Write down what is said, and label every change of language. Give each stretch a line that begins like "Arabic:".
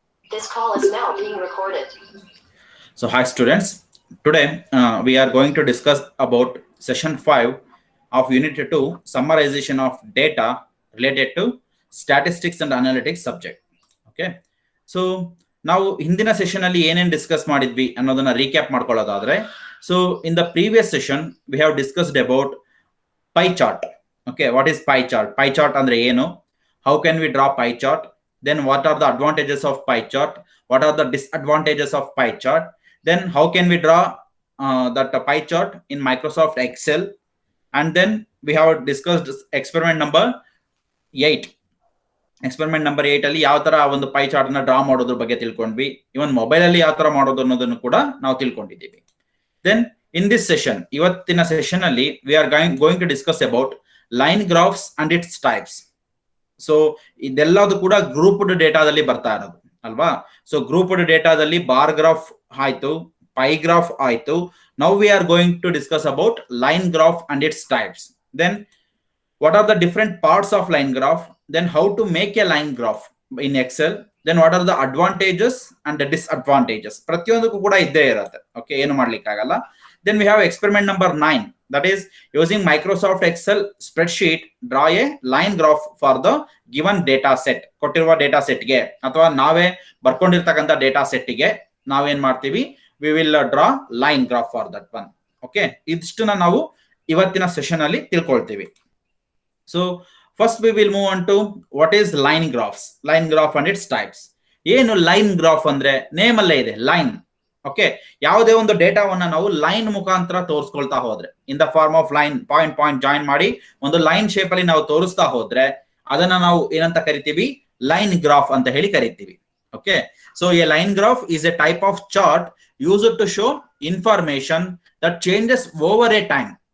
English: This call is now being recorded. So hi students, today we are going to discuss about session 5 of unit 2 summarization of data related to statistics and analytics subject.
Kannada: Okay, so ನಾವು ಹಿಂದಿನ session ಅಲ್ಲಿ ಏನೇನು discuss ಮಾಡಿದ್ವಿ ಅನ್ನೋದನ್ನ recap ಮಾಡ್ಕೊಳ್ಳೋದಾದ್ರೆ,
English: So in the previous session we have discussed about pie chart. Okay, what is pie chart?
Kannada: Pie chart andre enu?
English: How can we draw pie chart? Then what are the advantages of pie chart? What are the disadvantages of pie chart? Then how can we draw that pie chart in Microsoft Excel? And then we have discussed experiment number 8.
Kannada: Experiment number 8 ಅಲ್ಲಿ ಯಾವ ತರ ಒಂದು pi chart ನ draw ಮಾಡೋದ್ರ ಬಗ್ಗೆ ತಿಳ್ಕೊಂಡ್ವಿ. ಇವನ್ mobile ಅಲ್ಲಿ ಯಾವ ತರ ಮಾಡೋದು ಅನ್ನೋದನ್ನು ಕೂಡ ನಾವು ತಿಳ್ಕೊಂಡಿದ್ದೀವಿ.
English: then in this session,
Kannada: ಇವತ್ತಿನ ಸೆಷನ್ ಅಲ್ಲಿ
English: We are going to discuss about line graphs and its types.
Kannada: So ಇದೆಲ್ಲದು ಕೂಡ ಗ್ರೂಪ್ಡ್ ಡೇಟಾದಲ್ಲಿ ಬರ್ತಾ ಇರೋದು ಅಲ್ವಾ. ಸೊ ಗ್ರೂಪ್ಡ್ ಡೇಟಾದಲ್ಲಿ ಬಾರ್ ಗ್ರಾಫ್ ಆಯ್ತು, ಪೈ ಗ್ರಾಫ್ ಆಯ್ತು.
English: Now we are going to discuss about line graph and its types. Then what are the different parts of line graph, then how to make a line graph in Excel, then what are the advantages and the disadvantages.
Kannada: ಪ್ರತಿಯೊಂದಕ್ಕೂ ಕೂಡ ಇದ್ದೇ ಇರುತ್ತೆ. Okay, ಏನು ಮಾಡ್ಲಿಕ್ಕೆ ಆಗಲ್ಲ.
English: Then we have experiment number 9, that is using Microsoft Excel spreadsheet draw a line graph for the given data set.
Kannada: ಕೊಟ್ಟಿರುವ data ಸೆಟ್ಗೆ ಅಥವಾ ನಾವೇ ಬರ್ಕೊಂಡಿರ್ತಕ್ಕಂಥ ಡೇಟಾ ಸೆಟ್ಗೆ ನಾವೇನ್ ಮಾಡ್ತೀವಿ,
English: we will draw line graph for that one.
Kannada: Okay, ಇಷ್ಟನ್ನ ನಾವು ಇವತ್ತಿನ session ಅಲ್ಲಿ ತಿಳ್ಕೊಳ್ತೀವಿ.
English: So first we will move on to what is line graphs, line graph and its types.
Kannada: ಏನು line graph ಅಂದ್ರೆ ನೇಮ್ ಅಲ್ಲೇ ಇದೆ, ಲೈನ್. ಓಕೆ, ಯಾವುದೇ ಒಂದು ಡೇಟಾವನ್ನ ನಾವು ಲೈನ್ ಮುಖಾಂತರ ತೋರಿಸ್ಕೊಳ್ತಾ ಹೋದ್ರೆ,
English: in the form of line,
Kannada: point join ಮಾಡಿ ಒಂದು ಲೈನ್ ಶೇಪ್ ಅಲ್ಲಿ ನಾವು ತೋರಿಸ್ತಾ ಹೋದ್ರೆ ಅದನ್ನ ನಾವು ಏನಂತ ಕರಿತೀವಿ, ಲೈನ್ ಗ್ರಾಫ್ ಅಂತ ಹೇಳಿ ಕರಿತೀವಿ.
English: Okay, so a line graph is a type of chart used to show information that changes over a time.